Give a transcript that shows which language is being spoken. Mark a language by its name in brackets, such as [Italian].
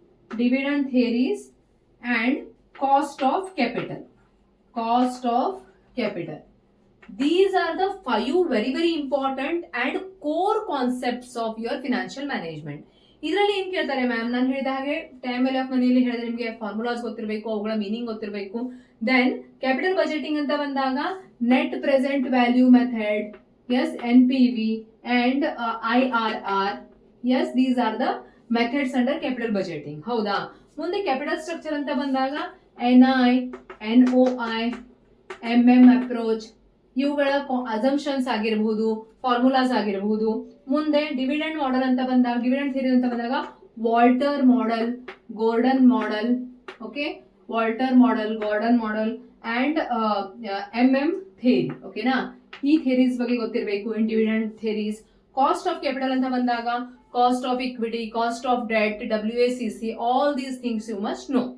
[English] Dividend theories and cost of capital. Cost of capital. These are the 5 very important and core concepts of your financial management. [Kannada] ಇದರಲ್ಲಿ ಏನ್ ಕೇಳ್ತಾರೆ ma'am? ನಾನು ಹೇಳಿದ ಹಾಗೆ time value of ಮನಿಯಲ್ಲಿ ಹೇಳಿದ್ರೆ ನಿಮಗೆ formulas ಗೊತ್ತಿರಬೇಕು, ಅವುಗಳ ಮೀನಿಂಗ್ ಗೊತ್ತಿರಬೇಕು. [English] then capital budgeting [Kannada] ಅಂತ ಬಂದಾಗ [English] Net present value method, yes, NPV and IRR. Yes, these are the methods under capital budgeting. [Kannada] ಹೌದಾ. ಮುಂದೆ [English] capital structure [Kannada] ಅಂತ ಬಂದಾಗ [English] NI, NOI, MM approach, [Kannada] ಇವುಗಳ [English] Assumptions ಆಗಿರಬಹುದು, formulas ಆಗಿರಬಹುದು. [Kannada] ಮುಂದೆ [English] dividend model [Kannada] ಅಂತ ಬಂದಾಗ, [English] Dividend theory ಅಂತ ಬಂದಾಗ Walter model, Gordon model. Okay, Walter model, Gordon model and MM theory. [Kannada] ಓಕೆನಾ. ಈ ಥಿಯರೀಸ್ ಬಗ್ಗೆ ಗೊತ್ತಿರಬೇಕು [English] In dividend theories. [Kannada] Cost of capital ಅಂತ ಬಂದಾಗ [English] cost of equity, cost of debt, WACC, all these things you must know.